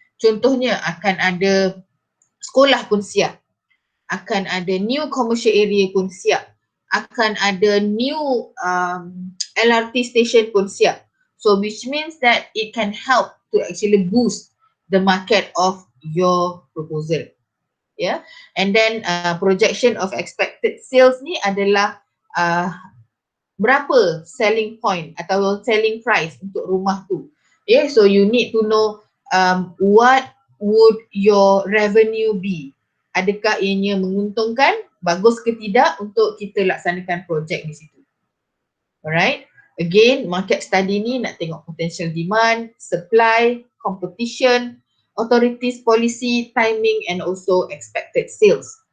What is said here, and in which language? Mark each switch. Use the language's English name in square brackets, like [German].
[Malay] Contohnya akan ada sekolah pun siap, akan ada new commercial area pun siap, akan ada new LRT station pun siap. [English] So which means that it can help to actually boost the market of your proposal. Yeah, and then projection of expected sales [Malay] ni adalah berapa [English] selling point atau selling price [Malay] untuk rumah tu. [English] Yeah, so you need to know what would your revenue be. [Malay] Adakah ianya menguntungkan, bagus ke tidak untuk kita laksanakan projek di situ. [English] Alright, again market study [Malay] ni nak tengok [English] potential demand, supply, competition, authorities policy, timing and also expected sales.